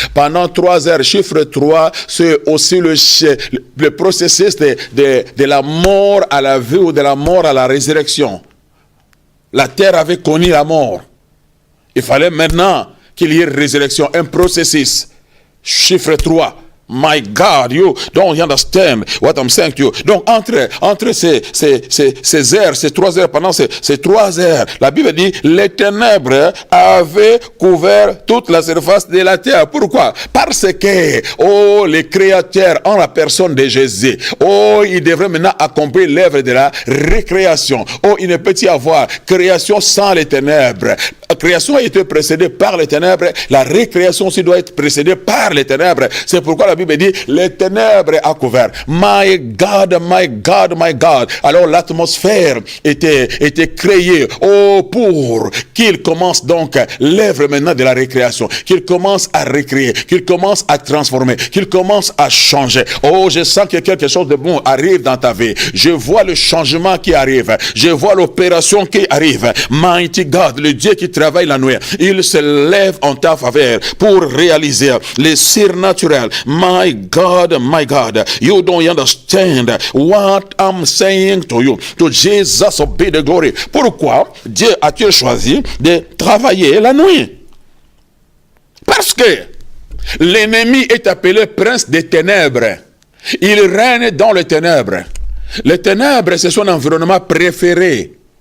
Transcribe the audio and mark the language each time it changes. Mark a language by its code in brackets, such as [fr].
[fr] Pendant 3 heures, chiffre 3, c'est aussi le processus de la mort à la vie ou de la mort à la résurrection. La terre avait connu la mort. Il fallait maintenant qu'il y ait une résurrection, un processus. Chiffre 3. [en] My God, you don't understand what I'm saying to you. [fr] Donc, entre ces heures, ces 3 heures, pendant ces 3 heures, la Bible dit, les ténèbres avaient couvert toute la surface de la terre. Pourquoi? Parce que, les créateurs, en la personne de Jésus, ils devraient maintenant accomplir l'œuvre de la récréation. Il ne peut y avoir création sans les ténèbres. La création a été précédée par les ténèbres. La récréation aussi doit être précédée par les ténèbres. C'est pourquoi la Bible dit, les ténèbres a couvert. [en] My God, my God, my God. [fr] Alors l'atmosphère était créée pour qu'il commence donc l'œuvre maintenant de la récréation. Qu'il commence à récréer, qu'il commence à transformer, qu'il commence à changer. Je sens que quelque chose de bon arrive dans ta vie. Je vois le changement qui arrive. Je vois l'opération qui arrive. Mighty God, le Dieu qui travaille la nuit, il se lève en ta faveur pour réaliser les surnaturels. [en] My God, you don't understand what I'm saying to you. To Jesus be the glory. [fr] Pourquoi Dieu a-t-il choisi de travailler la nuit? Parce que l'ennemi est appelé prince des ténèbres. Il règne dans les ténèbres. Les ténèbres, c'est son environnement préféré.